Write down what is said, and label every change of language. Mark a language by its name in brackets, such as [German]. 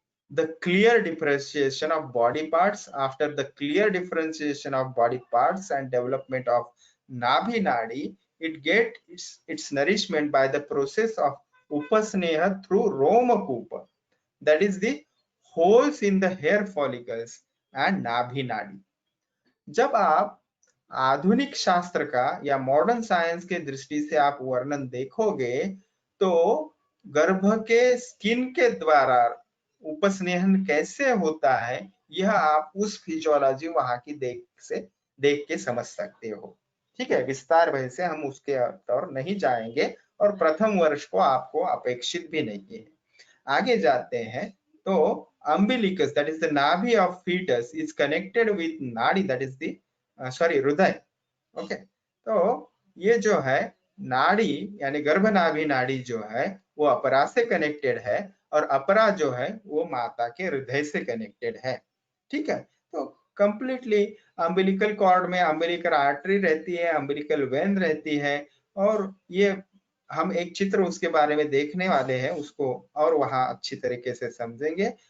[English] the clear differentiation of body parts. After the clear differentiation of body parts and development of Nabhi Nadi, it gets its nourishment by the process of Upasneha through Romakupa, that is the holes in the hair follicles and Nabhi Nadi. [Hindi] जब आप आधुनिक शास्त्र का या modern science के दृष्टि से आप वर्णन देखोगे तो गर्भ के स्किन के द्वारा उपस्नेहन कैसे होता है यह आप उस फिजियोलॉजी वहां की देख के समझ सकते हो। ठीक है, विस्तार भय से हम उसके और नहीं जाएंगे और प्रथम वर्ष को आपको अपेक्षित भी नहीं है। आगे जाते हैं तो [English] umbilicus, that is the navi of fetus, is connected with nadi, that is the हृदय। [Hindi] ओके, तो ये जो है नाड़ी यानी गर्भनाभि नाड़ी जो है वो अपरा से कनेक्टेड है और अपरा जो है वो माता के हृदय से कनेक्टेड है। ठीक है, तो कंप्लीटली अम्बिलिकल कॉर्ड में अम्बिलिकल आर्टरी रहती है, अम्बिलिकल वेन रहती है और ये हम एक चित्र उसके बारे में देखने वाले हैं, उसको और वहां अच्छी तरीके से समझेंगे।